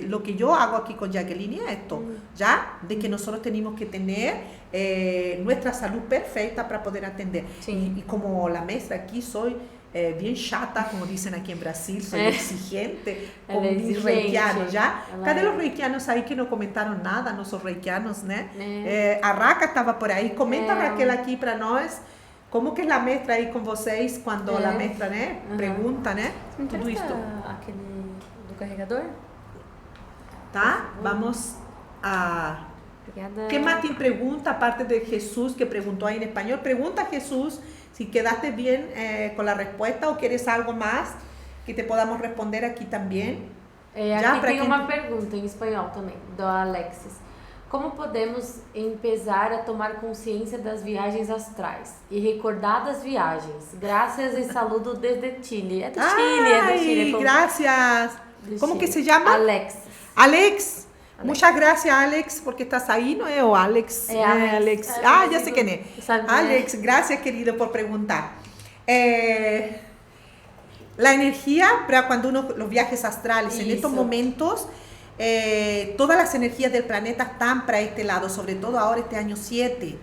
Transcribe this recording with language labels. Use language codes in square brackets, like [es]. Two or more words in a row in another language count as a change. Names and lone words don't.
[es] Lo que yo hago aquí con Jacqueline es esto, ¿ya? De que nosotros tenemos que tener nuestra salud perfecta para poder atender. Sí. Y como la maestra aquí soy bien chata, como dicen aquí en Brasil, soy exigente con mis reikianos, ¿ya? Cadê los reikianos ahí que no comentaron nada, nuestros reikianos, ¿no? A Raca estaba por ahí. Comenta, Raquel, aquí para nós. [pt] Como que é a maestra aí com vocês quando a maestra, né, pergunta, né? Tudo isso. Aquele do carregador? Tá? Vamos a... Obrigada. [es] ¿Qué más te pregunta, aparte de Jesús que preguntó ahí en español? Pregunta Jesús si quedaste bien con la respuesta o quieres algo más que te podamos responder aquí también. [pt] Aqui tem uma pergunta em espanhol também, do Alexis. Como podemos empezar a tomar consciência das viagens astrais e recordar das viagens? Graças e saludo desde Chile. É do Chile, [es] Gracias. ¿Cómo que se llama? Alex. Muchas gracias, Alex, porque estás ahí, ¿no es? [pt] O Alex. Alex. [es] Ya sé quién es. Alex, gracias, querido, por preguntar. La energía para cuando los viajes astrales, en estos momentos, todas las energías del planeta están para este lado, sobre todo ahora este año 7.